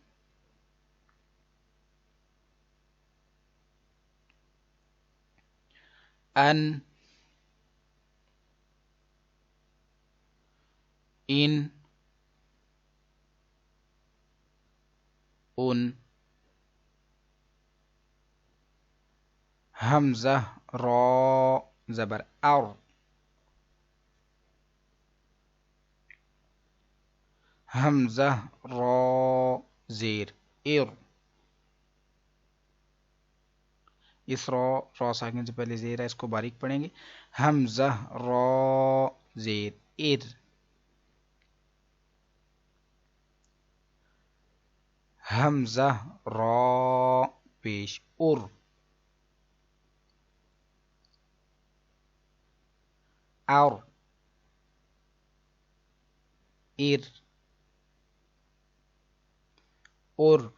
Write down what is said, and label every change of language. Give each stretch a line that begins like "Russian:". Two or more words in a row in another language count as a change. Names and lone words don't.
Urdu: ان ان ان. حمزہ را زبر ار. حمزہ را زیر ار. اس را ساکن سے پہلے زیر ہے، اس کو باریک پڑھیں گے. حمزہ را زیر ار. حمزہ را پیش ار. ار ار اور.